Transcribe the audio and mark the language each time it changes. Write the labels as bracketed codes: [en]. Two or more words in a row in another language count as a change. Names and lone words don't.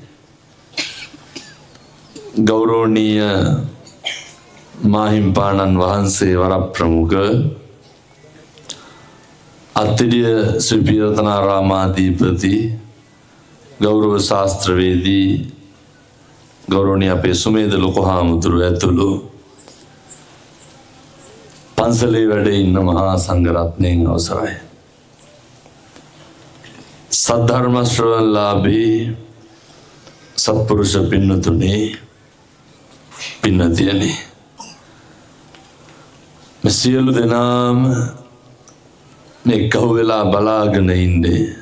[si] ගෞරවනීය මහිම්පානන් වහන්සේ වරප්‍රමුඛ අත්තිරිය ශ්‍රී පිරතනාරාමාධිපති ගෞරව ශාස්ත්‍රවේදී ගෞරවනීය අපේ සුමේධ ලොකුහාමුදුරු ඇතුළු පන්සලේ වැඩ ඉන්න මහා සංඝරත්නයන් අවසරයි. සද්ධර්ම ශ්‍රවණලාභී සත්පුරුෂ පින්නතුනි පින්නතියනි මේ සියලු දෙනාම මේ කහුව වෙලා බලාගෙන ඉන්නේ